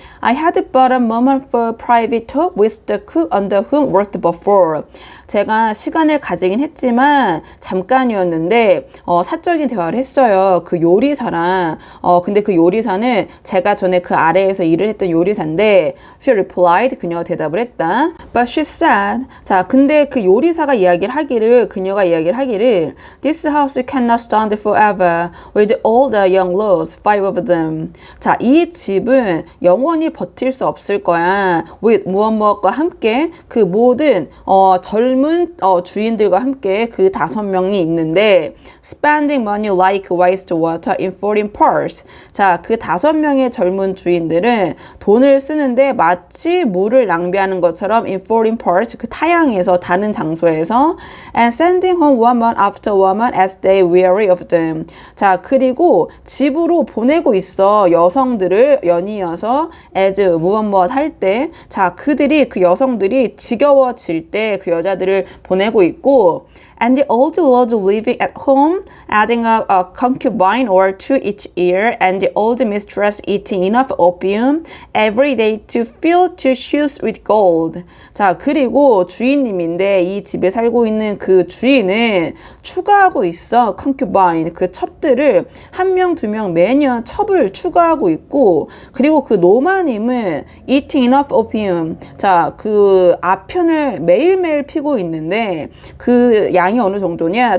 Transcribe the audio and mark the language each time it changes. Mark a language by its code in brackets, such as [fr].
[en] I had but a moment for private talk with the cook under whom worked before. [ko] 제가 시간을 가지긴 했지만 잠깐이었는데 사적인 대화를 했어요. 그 요리사랑. 근데 그 요리사는 제가 전에 그 아래에서 일을 했던 요리사인데 [en] she replied. [ko] 그녀가 대답을 했다. [en] But she said. [ko] 자, 근데 그 요리사가 그녀가 이야기를 하기를 [en] This house cannot stand forever with all the young lords, 5 of them. [ko] 자, 이 집은 영원히 버틸 수 없을 거야. [en] with [ko] 무엇과 함께 그 모든 젊은 주인들과 함께 그 5명이 있는데 [en] spending money like wastewater in foreign parts. [ko] 자, 그 5명의 젊은 주인들은 돈을 쓰는데 마치 물을 낭비하는 것처럼 [en] in foreign parts [ko] 그 타향에서 다른 장소에서 [en] and sending home woman after woman as they weary of them. [ko] 자, 그리고 집으로 보내고 있어. 여성들을 연이어서 [en] as [ko] 무엇 할 때 자, 그 여성들이 지겨워질 때 그 여자들을 보내고 있고 [en] and the old lord living at home, adding a concubine or two each year, and the old mistress eating enough opium every day to fill two shoes with gold. [ko] 자, 그리고 주인님인데 이 집에 살고 있는 그 주인은 추가하고 있어. concubine, 그 첩들을 1명, 2명 매년 첩을 추가하고 있고 그리고 그 노마님은 [en] eating enough opium. [ko] 자, 그 아편을 매일매일 피고 있는데 그 양이 어느 정도냐?